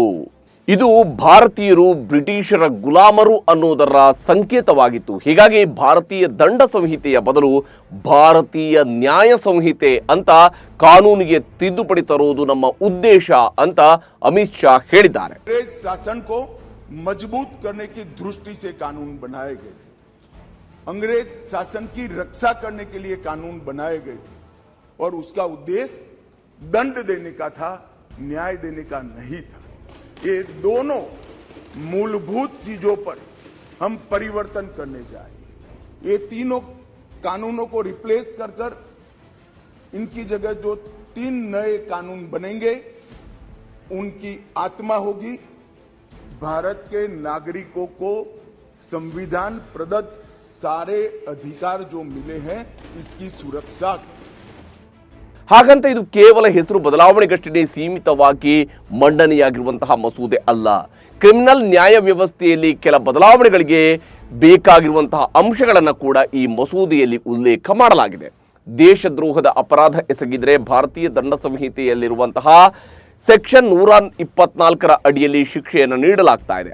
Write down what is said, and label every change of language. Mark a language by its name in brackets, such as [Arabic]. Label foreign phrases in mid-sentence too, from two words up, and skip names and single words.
[Kannada] ಇದು ಭಾರತೀಯರು ಬ್ರಿಟಿಷರ ಗುಲಾಮರು ಅನ್ನೋದರ ಸಂಕೇತವಾಗಿತ್ತು. ಹೀಗಾಗಿ ಭಾರತೀಯ ದಂಡ ಸಂಹಿತೆಯ ಬದಲು ಭಾರತೀಯ ನ್ಯಾಯ ಸಂಹಿತೆ ಅಂತ ಕಾನೂನಿಗೆ ತಿದ್ದುಪಡಿ ತರುವುದು ನಮ್ಮ ಉದ್ದೇಶ ಅಂತ ಅಮಿತ್ ಶಾ ಹೇಳಿದ್ದಾರೆ. [Hindi] अंग्रेज शासन को मजबूत करने की दृष्टि से कानून बनाए गए थे, अंग्रेज शासन की रक्षा करने के लिए कानून बनाए गए थे और उसका उद्देश्य दंड देने का था, न्याय देने का नहीं था. ये दोनों मूलभूत चीजों पर हम परिवर्तन करने जाए. ये तीनों कानूनों को रिप्लेस कर इनकी जगह जो 3 नए कानून बनेंगे, उनकी आत्मा होगी भारत के नागरिकों को संविधान प्रदत्त सारे अधिकार जो मिले हैं इसकी सुरक्षा. [Kannada] ಹಾಗಂತ ಇದು ಕೇವಲ ಹೆಸರು ಬದಲಾವಣೆಗಷ್ಟೇ ಸೀಮಿತವಾಗಿ ಮಂಡನೆಯಾಗಿರುವಂತಹ ಮಸೂದೆ ಅಲ್ಲ. ಕ್ರಿಮಿನಲ್ ನ್ಯಾಯ ವ್ಯವಸ್ಥೆಯಲ್ಲಿ ಕೆಲ ಬದಲಾವಣೆಗಳಿಗೆ ಬೇಕಾಗಿರುವಂತಹ ಅಂಶಗಳನ್ನು ಕೂಡ ಈ ಮಸೂದೆಯಲ್ಲಿ ಉಲ್ಲೇಖ ಮಾಡಲಾಗಿದೆ. ದೇಶದ್ರೋಹದ ಅಪರಾಧ ಎಸಗಿದರೆ ಭಾರತೀಯ ದಂಡ ಸಂಹಿತೆಯಲ್ಲಿರುವಂತಹ ಸೆಕ್ಷನ್ 124ರ ಅಡಿಯಲ್ಲಿ ಶಿಕ್ಷೆಯನ್ನು ನೀಡಲಾಗ್ತಾ ಇದೆ.